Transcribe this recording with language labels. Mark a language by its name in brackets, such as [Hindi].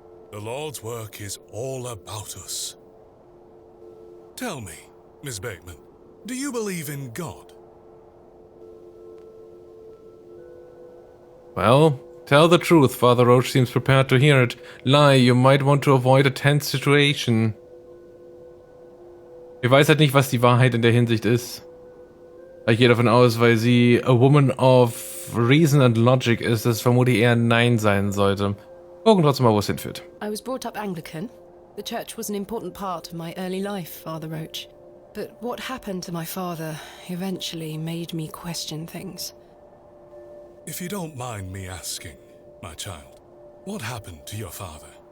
[English] The Lord's work is all about us. Tell me, Miss Bateman, do you believe in God? Well, tell the truth. Father Roach seems prepared to hear it. Lie, you might want to avoid a tense situation. [German] Ich weiß halt nicht, was die Wahrheit in der Hinsicht ist. Ich gehe davon aus, weil sie [English] a woman of reason and logic [German] ist, dass es vermutlich eher Nein sein sollte. Gucken trotzdem mal, wo es hinführt. [English] I was brought up Anglican. The church was an important part of my early life, Father Roach. But what happened to my father eventually made me question things. If you don't mind me asking, my child, what happened to your father?